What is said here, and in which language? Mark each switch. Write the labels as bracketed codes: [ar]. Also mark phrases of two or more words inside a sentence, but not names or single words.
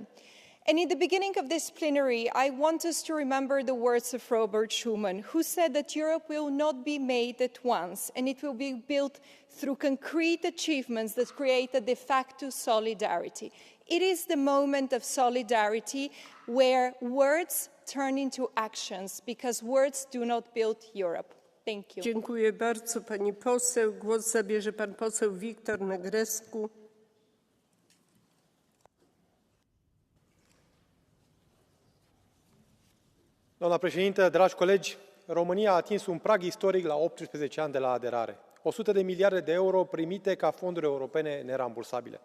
[en] And in the beginning of this plenary, I want us to remember the words of Robert Schuman, who said that Europe will not be made at once, and it will be built through concrete achievements that create a de facto solidarity. It is the moment of solidarity where words turn into actions, because words do not build Europe. Thank you. [pl] Dziękuję bardzo, pani poseł. Głos zabierze pan poseł Victor Negrescu. [ro] Doamna președintă, dragi colegi, România a atins un prag istoric la 18 ani de la aderare. 100 de miliarde de euro primite ca fonduri europene nerambursabile.